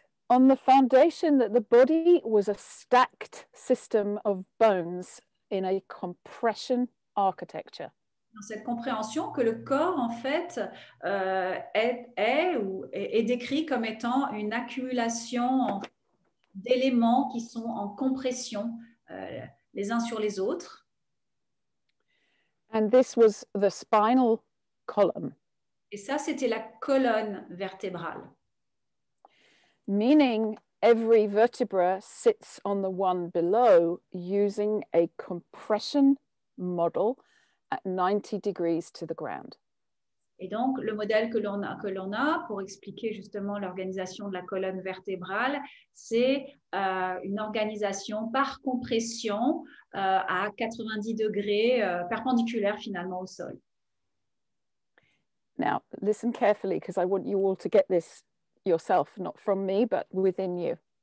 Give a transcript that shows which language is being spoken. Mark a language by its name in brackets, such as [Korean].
[English] On the foundation that the body was a stacked system of bones in a compression architecture. [French] Dans cette compréhension que le corps, en fait, est décrit comme étant une accumulation d'éléments qui sont en compression les uns sur les autres. [English] And this was the spinal column. [French] Et ça, c'était la colonne vertébrale. [English] Meaning every vertebra sits on the one below using a compression model at 90 degrees to the ground. [French] Et donc, le modèle que l'on a pour expliquer justement l'organisation de la colonne vertébrale, c'est une organisation par compression à 90 degrés, perpendiculaire finalement au sol. [English] Now, listen carefully because I want you all to get this yourself, not from me, but within you.